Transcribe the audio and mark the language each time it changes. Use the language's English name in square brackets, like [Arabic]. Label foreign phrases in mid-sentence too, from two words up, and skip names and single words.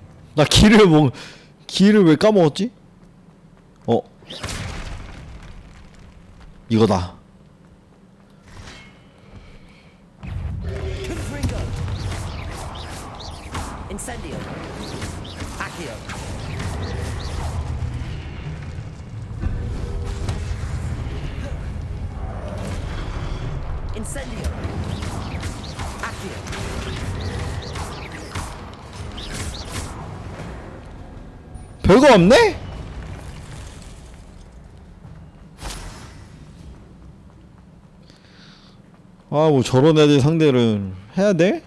[Korean] 나 길을 왜 까먹었지? 이거다. [Latin] Incendio. Accio. Incendio. Accio. [Korean] 별거 없네? 아, 뭐 저런 애들 상대를 해야 돼?